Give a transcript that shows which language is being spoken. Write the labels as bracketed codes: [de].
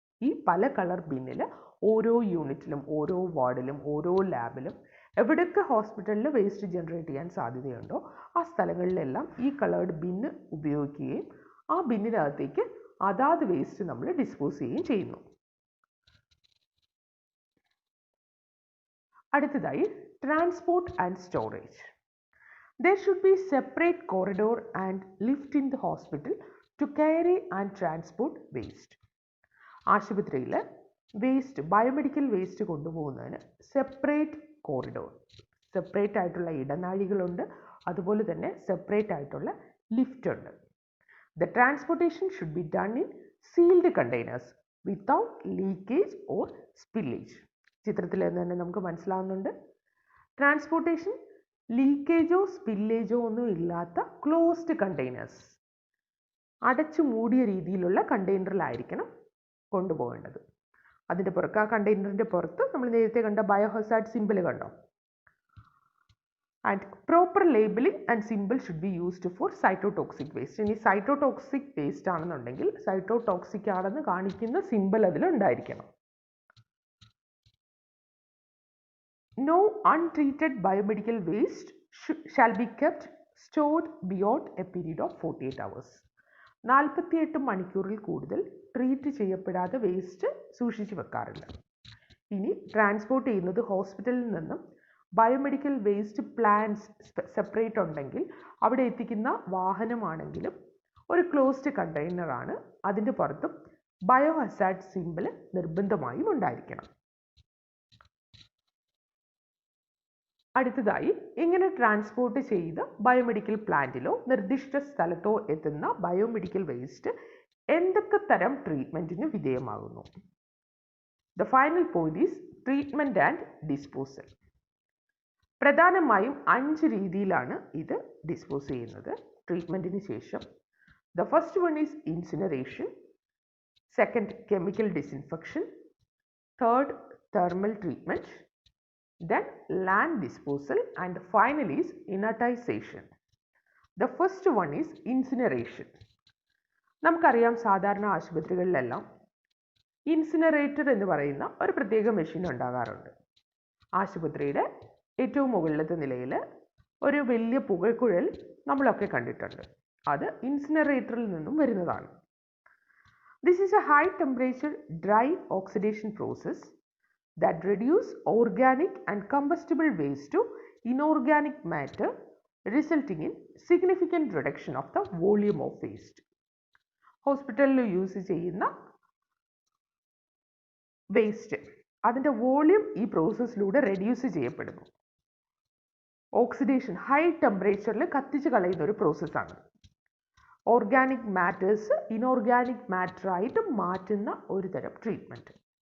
[ml] ഈ പല കളർ ബിന്നിൽ ഓരോ യൂണിറ്റിലും ഓരോ വാർഡിലും ഓരോ ലാബിലും എവിടെയൊക്കെ ഹോസ്പിറ്റലിൽ വേസ്റ്റ് ജനറേറ്റ് ചെയ്യാൻ സാധ്യതയുണ്ടോ ആ സ്ഥലങ്ങളിലെല്ലാം ഈ കളേർഡ് ബിന്ന് ഉപയോഗിക്കുകയും ആ ബിന്നിനകത്തേക്ക് അതാത് വേസ്റ്റ് നമ്മൾ ഡിസ്പോസ് ചെയ്യുകയും ചെയ്യുന്നു. അടുത്തതായി [en] Transport and storage. There should be separate corridor and lift in the hospital to carry and transport waste. [ml] ആശുപത്രിയിൽ waste, biomedical waste കൊണ്ടുപോകുന്നതിന് separate corridor, separate ആയിട്ടുള്ള ഇടനാഴികളുണ്ട്, അതുപോലെ തന്നെ സെപ്പറേറ്റ് ആയിട്ടുള്ള ലിഫ്റ്റ് ഉണ്ട്. [en] The transportation should be done in sealed containers without leakage or spillage. [ml] ചിത്രത്തിൽ നിന്ന് തന്നെ നമുക്ക് മനസ്സിലാവുന്നുണ്ട്, ട്രാൻസ്പോർട്ടേഷൻ ലീക്കേജോ സ്പില്ലേജോ ഒന്നും ഇല്ലാത്ത ക്ലോസ്ഡ് കണ്ടെയ്നേഴ്സ്, അടച്ചു മൂടിയ രീതിയിലുള്ള കണ്ടെയ്നറിലായിരിക്കണം കൊണ്ടുപോകേണ്ടത്. അതിൻ്റെ പുറത്ത്, ആ കണ്ടെയ്നറിൻ്റെ പുറത്ത് നമ്മൾ നേരത്തെ കണ്ട ബയോഹസാർഡ് സിമ്പിൾ കണ്ടോ. [en] And proper labelling and symbol should be used for cytotoxic waste. [ml] ഇനി സൈറ്റോടോക്സിക് വേസ്റ്റ് ആണെന്നുണ്ടെങ്കിൽ സൈറ്റോടോക്സിക് ആണെന്ന് കാണിക്കുന്ന simple അതിലുണ്ടായിരിക്കണം. [en] No untreated biomedical waste shall be kept stored beyond a period of 48 hours. [ml] 48 മണിക്കൂറിൽ കൂടുതൽ ട്രീറ്റ് ചെയ്യപ്പെടാതെ വേസ്റ്റ് സൂക്ഷിച്ചു വെക്കാറില്ല. ഇനി ട്രാൻസ്പോർട്ട് ചെയ്യുന്നത് ഹോസ്പിറ്റലിൽ നിന്നും ബയോമെഡിക്കൽ വേസ്റ്റ് പ്ലാന്റ്സ് സെപ്പറേറ്റ് ഉണ്ടെങ്കിൽ അവിടെ എത്തിക്കുന്ന വാഹനമാണെങ്കിലും ഒരു ക്ലോസ്ഡ് കണ്ടെയ്നറാണ്, അതിൻ്റെ പുറത്തും ബയോഹസാർഡ് സിമ്പിൾ നിർബന്ധമായും ഉണ്ടായിരിക്കണം. അടുത്തതായി, ഇങ്ങനെ ട്രാൻസ്പോർട്ട് ചെയ്ത് ബയോമെഡിക്കൽ പ്ലാന്റിലോ നിർദ്ദിഷ്ട സ്ഥലത്തോ എത്തുന്ന ബയോമെഡിക്കൽ വേസ്റ്റ് എന്തൊക്കെ തരം ട്രീറ്റ്മെൻറ്റിന് വിധേയമാകുന്നു? [en] The final point is treatment and disposal. [ml] പ്രധാനമായും 5 രീതിയിലാണ് ഇത് ഡിസ്പോസ് ചെയ്യുന്നത് ട്രീറ്റ്മെൻറ്റിന് ശേഷം. [en] The first one is incineration, second chemical disinfection, third thermal treatment, then land disposal, and finally is inertization. The first one is incineration. [ml] നമുക്കറിയാം, സാധാരണ ആശുപത്രികളിലെല്ലാം incinerator എന്ന് പറയുന്ന ഒരു പ്രത്യേക മെഷീൻ ഉണ്ടാകാറുണ്ട്. ആശുപത്രിയുടെ ഏറ്റവും മുകളിലത്തെ നിലയിൽ ഒരു വലിയ പുകക്കുഴൽ നമ്മളൊക്കെ കണ്ടിട്ടുണ്ട്. അത് ഇൻസിനറേറ്ററിൽ നിന്നും വരുന്നതാണ്. [en] This is a high temperature dry oxidation process that reduce organic and combustible waste to inorganic matter, resulting in significant reduction of the volume of waste. [ml] ഹോസ്പിറ്റലിൽ യൂസ് ചെയ്യുന്ന വേസ്റ്റ്, അതിൻ്റെ വോള്യൂം ഈ പ്രോസസ്സിലൂടെ റെഡ്യൂസ് ചെയ്യപ്പെടുന്നു. ഓക്സിഡേഷൻ, ഹൈ ടെമ്പറേച്ചറിൽ കത്തിച്ച് കളയുന്ന ഒരു പ്രോസസ്സാണ്. ഓർഗാനിക് മാറ്റേഴ്സ് ഇനോർഗാനിക് മാറ്ററായിട്ട് മാറ്റുന്ന ഒരു തരം ട്രീറ്റ്മെൻറ്റ്.